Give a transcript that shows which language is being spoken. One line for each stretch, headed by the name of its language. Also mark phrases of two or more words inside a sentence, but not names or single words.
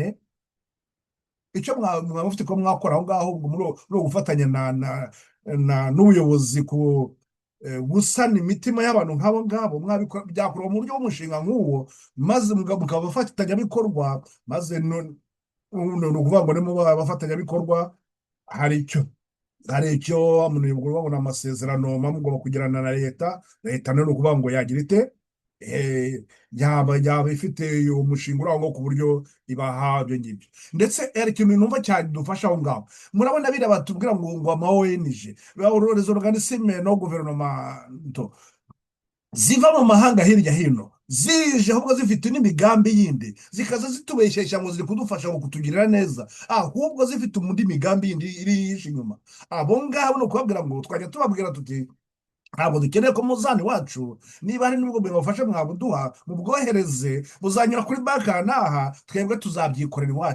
Kinyarwanda: Icyo mwaba mufite ko mwakora aho ngaho muri uwo gufatanya n'ubuyobozi ku gusana imitima y'abantu nk'abo ngabo, byakorwa mu buryo bw'umushinga nk'uwo, maze mukaba abafatanyabikorwa, maze ni ukuvuga ngo nimuba abafatanyabikorwa hari icyo babona amasezerano mugomba kugirana na leta. Leta ni ukuvuga ngo yagira ite, yaba ifite umushinga uri aho ngaho ku buryo ibaha ibyo ngibyo. Ndetse hari ikintu numva cyane dufasha aho ngaho, murabona biriya batubwira ngo ama ONG,
French: les organismes no gouvernemental
Kinyarwanda: ziva mu mahanga hirya hino, zije ahubwo zifite n'imigambi yindi, zikaza zitubeshyeshya ngo ziri kudufasha ngo kutugirira neza, ahubwo zifite undi migambi yindi iri yishe inyuma. Abo ngabo ni ukubabwira ngo twajya tubabwira tuti ntabwo dukeneye ko muzani wacu, niba hari n'ubwo bubafasha mwabuduha mubwohereze, buzanyura kuri banki aha n'aha, twebwe tuzabyikorera iwacu.